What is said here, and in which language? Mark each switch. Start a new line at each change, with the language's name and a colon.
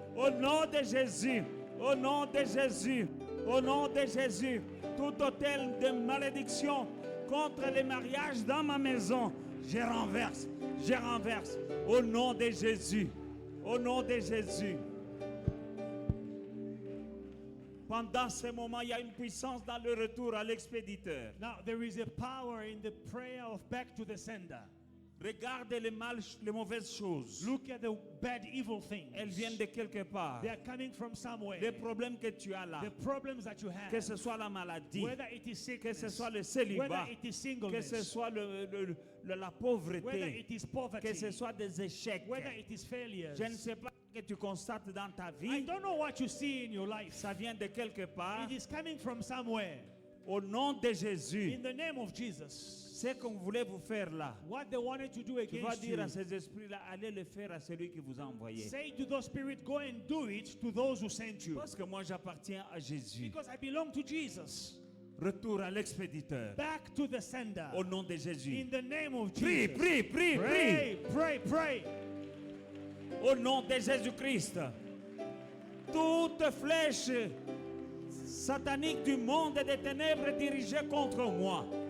French: Au nom de Jésus, au nom de Jésus, au nom de Jésus, tout hôtel de malédiction contre les mariages dans ma maison, je renverse, au nom de Jésus, au nom de Jésus. Pendant ce moment, il y a une puissance dans le retour à l'expéditeur.
English: Now there is a power in the prayer of back to the sender.
French: Regarde les mauvaises choses.
English: Look at the bad, evil things.
French: Elles viennent de quelque part.
English: They are coming from somewhere.
French: Les problèmes que tu as là,
English: The problems that you have,
French: que ce soit la maladie,
English: whether it is
French: que ce
English: sickness,
French: soit le
English: whether
French: célibat,
English: it is
French: que
English: singleness,
French: ce soit la
English: whether
French: pauvreté,
English: it is poverty,
French: que ce soit des échecs.
English: whether it is failures.
French: Je ne sais pas ce que tu constates dans ta
English: I
French: vie.
English: don't know what you see in your life.
French: Ça vient de quelque part.
English: It is coming from somewhere.
French: Au nom de Jésus,
English: In the name of Jesus.
French: ce qu'on voulait vous faire là,
English: What they wanted to do
French: tu vas
English: against
French: dire à
English: you,
French: ces esprits-là, allez le faire à celui qui vous a envoyé.
English: say to those spirits, go and do it to those who sent you.
French: Parce que moi j'appartiens à Jésus.
English: Because I belong to Jesus.
French: Retour à l'expéditeur.
English: Back to the sender.
French: Au nom de Jésus.
English: In the name of
French: Prie,
English: Jesus.
French: prie, prie, prie.
English: Pray, pray, pray.
French: Au nom de Jésus-Christ. Toute flèche satanique du monde et des ténèbres dirigée contre moi.